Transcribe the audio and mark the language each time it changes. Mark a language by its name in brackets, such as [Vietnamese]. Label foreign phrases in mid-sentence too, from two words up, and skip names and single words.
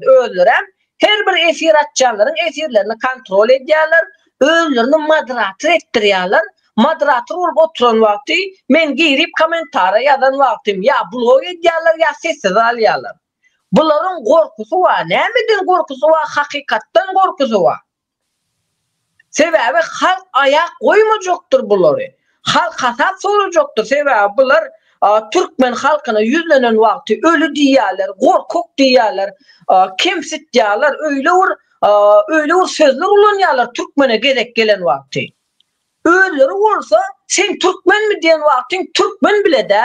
[Turkmen] Özlerem her bir efir atjanlaryň efirlerini kontrol edýärler. Özlerini moderator ettirýärler. Moderator bolup oturan wagty men girip komentary ýazan wagtym ya blog edýärler ya sessiz alýarlar. Bularyň gorkusy var. Nämeden gorkusy var? Hakykatdan gorkusy var. Sebebi halk ayak goýmajakdyr bulary. Halk hasap sorajakdyr. Sebebi bular Türkmen halkyna yüzlenen wagty ölü diýärler, gorkuk diýärler, kemsit diýärler, öyle sözler ulanýarlar Türkmene gerek gelen wagty. Ölleri bolsa sen Türkmen mi diýen wagtyň Türkmen bile däl.